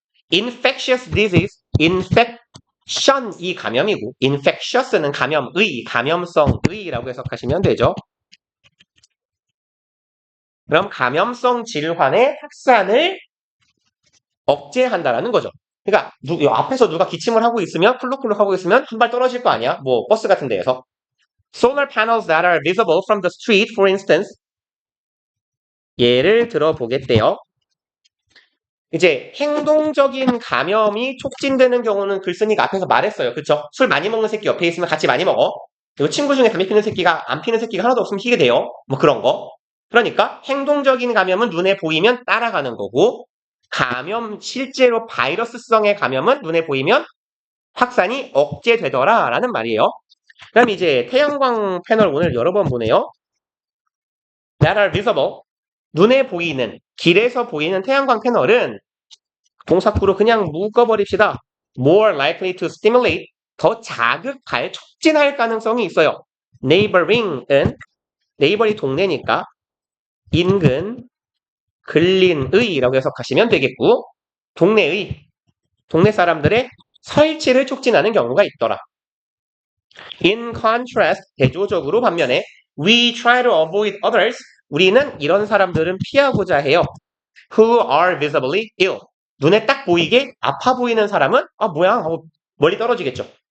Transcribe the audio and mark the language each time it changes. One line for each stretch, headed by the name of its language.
English: infectious disease,
Korean: infection이 감염이고 infectious는 감염의, 감염성의라고 해석하시면 되죠. 그럼 감염성 질환의 확산을 억제한다라는 거죠. 그러니까 앞에서 누가 기침을 하고 있으면 쿨룩쿨룩 하고 있으면 한 발 떨어질 거 아니야. 뭐 버스 같은 데에서.
English: Solar panels that are visible from the street, for instance.
Korean: 예를 들어 보겠대요. 이제 행동적인 감염이 촉진되는 경우는 글쓴이가 앞에서 말했어요. 그쵸? 술 많이 먹는 새끼 옆에 있으면 같이 많이 먹어. 그리고 친구 중에 담배 피는 새끼가 안 피는 새끼가 하나도 없으면 피게 돼요. 뭐 그런 거. 그러니까 행동적인 감염은 눈에 보이면 따라가는 거고 실제로 바이러스성의 감염은 눈에 보이면 확산이 억제되더라 라는 말이에요. 그럼 이제 태양광 패널 오늘 여러 번 보네요.
English: That are visible.
Korean: 눈에 보이는, 길에서 보이는 태양광 패널은 동사구로 그냥 묶어버립시다.
English: More likely to stimulate.
Korean: 더 자극할, 촉진할 가능성이 있어요. Neighboring은 네이버리 동네니까 인근, 근린의라고 해석하시면 되겠고 동네 사람들의 설치를 촉진하는 경우가 있더라.
English: In contrast,
Korean: 대조적으로 반면에
English: we try to avoid others.
Korean: 우리는 이런 사람들은 피하고자 해요.
English: Who are visibly ill.
Korean: 눈에 딱 보이게 아파 보이는 사람은 뭐야 하고 멀리 떨어지겠죠.